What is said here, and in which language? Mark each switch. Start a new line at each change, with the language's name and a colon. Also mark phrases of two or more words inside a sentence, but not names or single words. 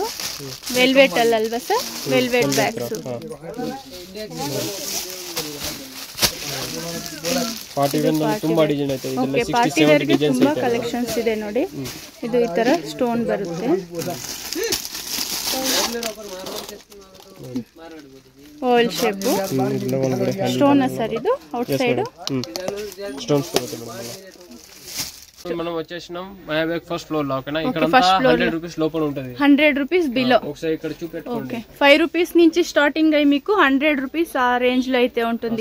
Kannada: ವೆಲ್ವೆಟ್ ಅಲ್ವಾ ಸರ್?
English: velvet bags. party wear
Kannada: ನಲ್ಲಿ ತುಂಬಾ ಡಿಸೈನ್ ಐತೆ. ಇದೆಲ್ಲ 60-70 ಡಿಸೈನ್ಸ್ ತುಂಬಾ ಕಲೆಕ್ಷನ್ಸ್ ಇದೆ ನೋಡಿ. ಇದು ಈ ತರ ಸ್ಟೋನ್ ಬರುತ್ತೆ.
English: oval shape stone
Telugu: సార్ ఇది
English: outside
Telugu: స్టోన్స్ మనం వచ్చేసినాం మాయా బ్యాగ్
English: first floor
Telugu: లో. ఓకేనా, ఇక్కడ 100 రూపీస్ లోపల ఉంటది,
English: 100 rupees below.
Telugu: ఒకసారి ఇక్కడ చూపెట్టుకోండి. 5 రూపీస్ నుంచి స్టార్టింగ్ అయ్యి మీకు 100 రూపీస్ ఆ రేంజ్ లో అయితే ఉంటుంది.